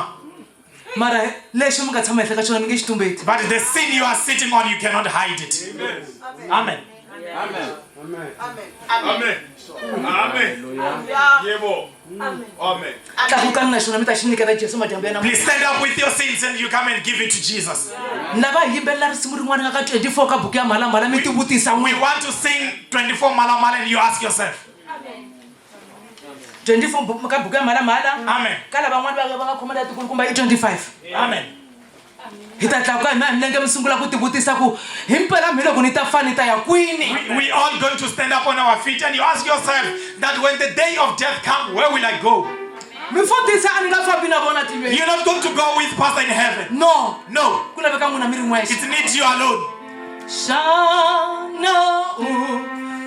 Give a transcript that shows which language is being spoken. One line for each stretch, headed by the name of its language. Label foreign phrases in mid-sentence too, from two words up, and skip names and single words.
Tsonga: Mara leswi mi nga tshama ehenhla ka xona mi nge xitumbeti.
English: But the sin you are sitting on, you cannot hide it. Amen. Amen. Amen. Amen. Yebo. Amen.
Tsonga: Tlakukani na xona mi ta xi nyiketa Jesu madyambu ya namuntlha.
English: Please stand up with your sins and you come and give it to Jesus.
Tsonga: Lava hi yimbelela risimu rin'wana nga ka 24 ka buku ya mhalambhala mi ti vutisa
English: We
Tsonga: n'wina.
English: want to sing 24 Malamala and you ask yourself.
Tsonga: 24 ka buku ya mhalambhala.
English: Amen.
Tsonga: Ka lavan'wana va nga khomela tikulukumba i 25.
English: Amen.
Tsonga: Hi ta tlakuka hi milenge mi sungula ku ti vutisa ku himpela mi loko ni ta fani ta ya kwini.
English: We all going to stand up on our feet and you ask yourself that when the day of death comes, where will I go?
Tsonga: Mi fundhisa a ni nga fambi na vona tilweni.
English: You're not going to go with Pastor in heaven. No. No.
Tsonga: Ku laveka n'wina mi ri
English: It
Tsonga: n'wexe.
English: needs you alone. Shana